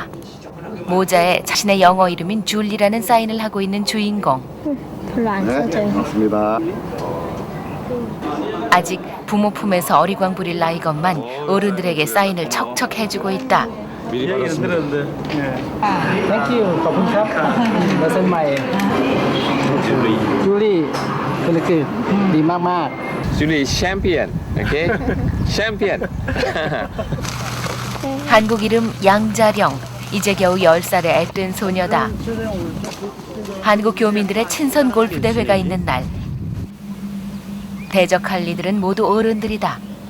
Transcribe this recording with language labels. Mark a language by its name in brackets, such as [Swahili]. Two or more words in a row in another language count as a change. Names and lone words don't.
[Korean] 모자에 자신의 영어 이름인 줄리라는 사인을 하고 있는 주인공. 별로 안 써져요. 맞습니다. 아직 부모 품에서 어리광 부릴 나이건만 어른들에게 사인을 척척 해주고 있다. 얘기는 들었는데. [English] Thank you. [Thai] ขอบคุณครับมาเส้นใหม่จูลี่เป็นคือดีมาก [Korean] 줄리 챔피언, 오케이? 챔피언. 한국 이름 양자령. 이제 겨우 10살의 앳된 소녀다. 한국 교민들의 친선 골프 대회가 있는 날. 대적할 이들은 모두 어른들이다.